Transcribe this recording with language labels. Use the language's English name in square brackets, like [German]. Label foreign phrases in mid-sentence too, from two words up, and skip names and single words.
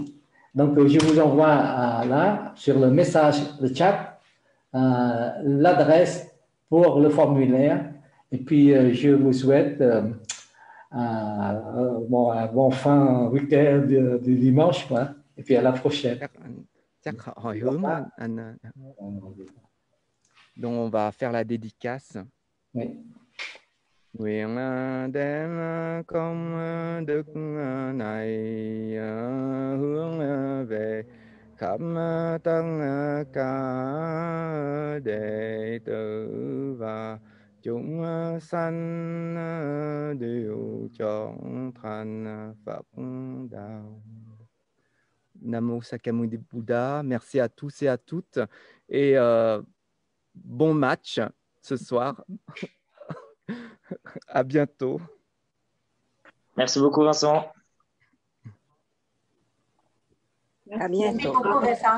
[French] Donc, je vous envoie là, sur le message, le chat, l'adresse pour le formulaire. Et puis, je vous souhaite un bon fin week-end du dimanche. Quoi. Et puis, à la prochaine. [Vietnamese] Chắc hỏi hướng anh. [French] Donc, on va faire la dédicace. Oui. [Vietnamese] Nguyện đem công đức này hướng về khắp tất cả đệ tử và chúng sanh đều chọn thành Phật đạo. [Sanskrit] Namo Sakyamuni Bouddha. [French] Merci à tous et à toutes. Et bon match ce soir. À bientôt. Merci beaucoup, Vincent. À bientôt. Merci beaucoup, Vincent.